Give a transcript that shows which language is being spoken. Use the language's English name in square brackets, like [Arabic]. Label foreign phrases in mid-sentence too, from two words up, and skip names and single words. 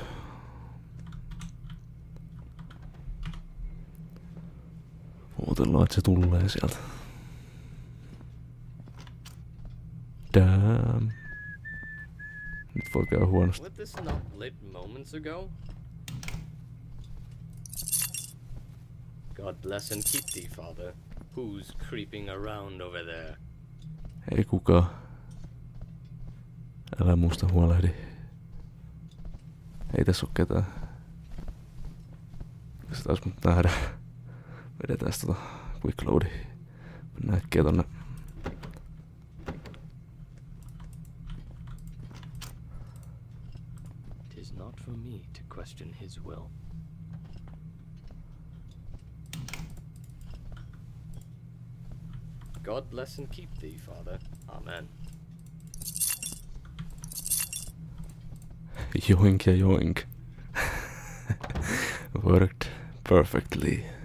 [Finnish] Ootellaan, että se tulee sieltä. [English] Damn. [Finnish] Nyt voi käydä huonosti. [English] Was this not lit moments ago? God bless and keep thee, Father. Who's creeping around over there? [Finnish] Ei kukaan. Älä musta huolehdi. Ei tässä oo ketään. Se taas mut nähdä. Vedetään tota [English] quick loadi. [Finnish] Mennään äkkiä tonne. [English] Tis not for me to question his will. God bless and keep thee, Father. Amen. [Finnish] Joink ja joink. [English] Worked perfectly.